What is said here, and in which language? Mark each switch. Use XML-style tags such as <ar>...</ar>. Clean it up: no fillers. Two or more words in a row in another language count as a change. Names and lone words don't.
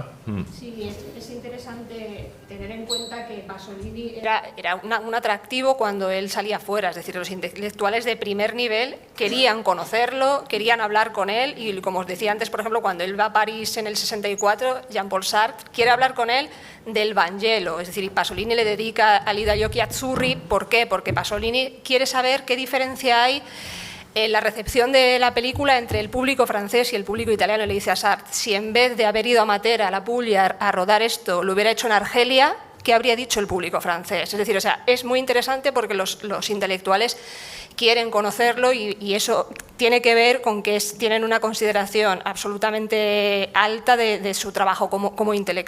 <es>Sí, es interesante tener en cuenta que Pasolini era un atractivo cuando él salía fuera, es decir, los intelectuales de primer nivel querían conocerlo, querían hablar con él, y como os decía antes, por ejemplo, cuando él va a París en el 64, Jean-Paul Sartre quiere hablar con él del Vangelo, es decir, Pasolini le dedica a Lida</es> <it>gli occhi azzurri.</it> <es>¿Por qué? Porque Pasolini quiere saber qué diferencia hay en la recepción de la película entre el público francés y el público italiano. Le dice a Sartre, si en vez de haber ido a Matera, a la Puglia, a rodar esto, lo hubiera hecho en Argelia, ¿qué habría dicho el público francés? Es decir, o sea, es muy interesante porque los intelectuales quieren conocerlo, y eso tiene que ver con que tienen una consideración absolutamente alta de su trabajo como intelectual.</es>